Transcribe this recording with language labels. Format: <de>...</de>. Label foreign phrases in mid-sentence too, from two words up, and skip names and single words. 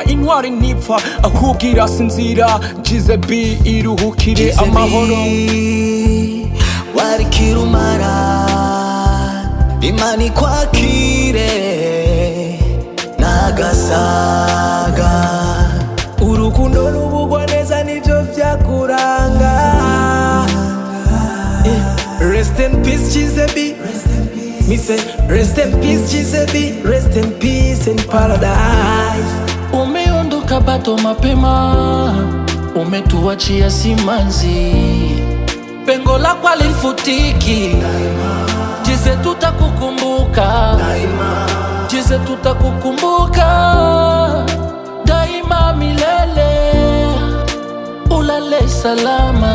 <rn>Intwari ntipfa ahubwo irasinzira, Gizebi iruhukire amahoro. Wari kirumara, Imana ikwakire nagasaga. Urukundo n'ubugwaneza nivyo vyakuranga.</rn> <en>Rest in peace Gizebi, me say rest in peace Gizebi, rest in peace in paradise.</en> <sw>Umeondoka bato mapema, umetuachia simanzi, pengo lako halifutiki. Gize tutakukumbuka Gize tutakukumbuka daima milele, ulale salama.</sw>